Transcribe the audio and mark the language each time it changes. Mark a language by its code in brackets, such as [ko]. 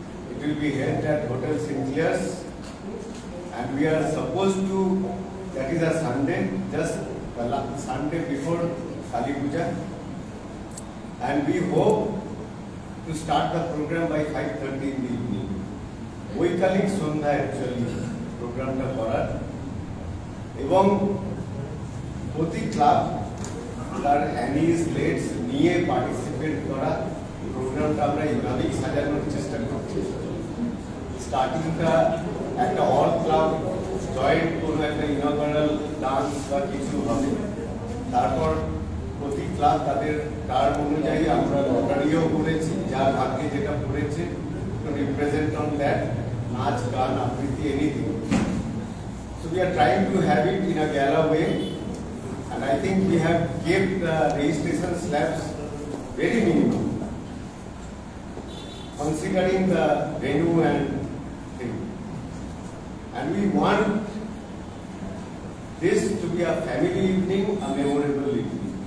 [en] It will be held at Hotel Sinclair's, and we are supposed to, that is a Sunday, just the Sunday before Kali Puja, and we hope to start the program by 5:30 in the evening. [bn] Oikalik Sondha actually program ta korar ebong proti club তার anise let's নিয়ে participate করা প্রোগ্রামটা আমরা এইভাবেই সাজানোর চেষ্টা করছি। স্টার্টিংটা একটা অল ক্লাব জয়েন্ট কোনো একটা ইনঅগারাল ডান্স বা কিছু হবে, তারপর প্রতি ক্লাব তাদের টার্ম অনুযায়ী আমরা লটারিও করেছি, যার ভাগ্যে যেটা পড়েছে [en] to represent on that, [bn] নাচ গান আবৃত্তি anything. [en] So we are trying to have it in a gala way, and I think we have kept the registration slabs very minimum, considering the venue and thing. And we want this to be a family evening, a memorable evening.